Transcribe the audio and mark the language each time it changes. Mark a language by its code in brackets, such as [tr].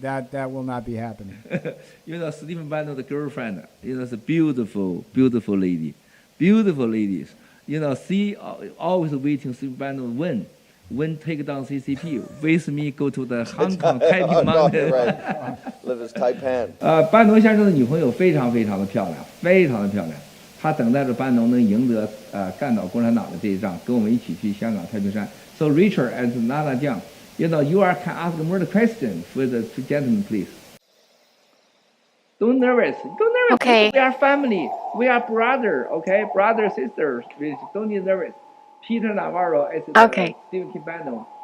[en] That will not be happening. Stephen Bannon, the girlfriend, is a beautiful, beautiful lady. Beautiful ladies. She always waiting Stephen Bannon when take down CCP. With me go to the Hong Kong Taiping Mountain. Right. Live as Taipan. [zh] 班农先生的女朋友非常非常的漂亮，非常的漂亮。她等待着班农能赢得干倒共产党的这一仗，跟我们一起去香港太平山。 [en] So Richard and Nana Jiang, you are can ask more question for the two gentlemen, please. Don't nervous. Okay. We are family. We are brother. Okay, brother sisters. Don't be nervous. Peter Navarro is Stephen K. Bannon.